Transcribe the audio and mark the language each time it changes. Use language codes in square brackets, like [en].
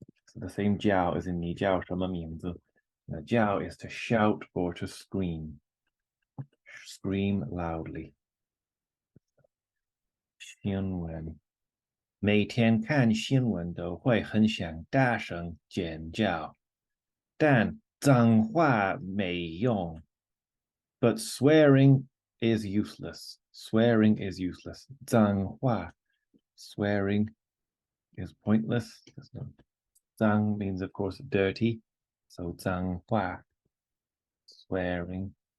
[en] So the same 叫 as in [zh] 你叫什么名字？ [en] 那叫 is to shout or to scream. Scream loudly. [zh] 新闻，每天看新闻都会很想大声尖叫，但脏话没用。 [en] But swearing is useless. Swearing is useless. 脏话 swearing is pointless. Zhang means, of course, dirty. So 脏话 swearing.